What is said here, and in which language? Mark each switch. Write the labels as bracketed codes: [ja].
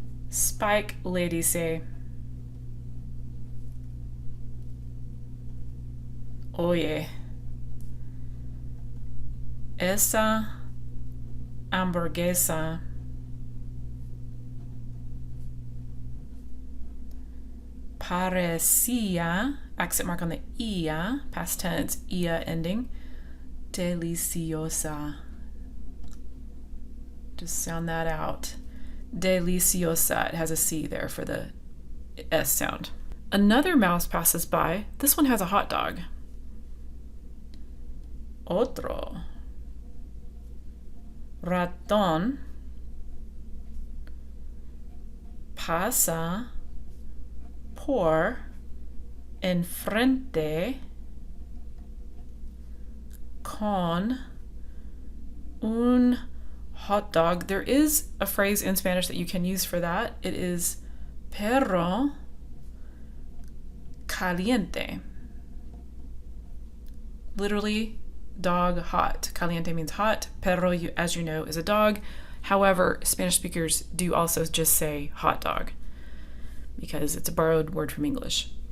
[es] Spike le dice, oye, esa hamburguesa parecía, [en] accent mark on the ia, past tense, ia ending, deliciosa. Just sound that out. Deliciosa. It has a C there for the S sound. Another mouse passes by. This one has a hot dog. [es] Otro ratón pasa por enfrente con un hot dog. [en] There is a phrase in Spanish that you can use for that. It is perro caliente. Literally, dog hot. Caliente means hot. Perro, as you know, is a dog. However, Spanish speakers do also just say hot dog because it's a borrowed word from English.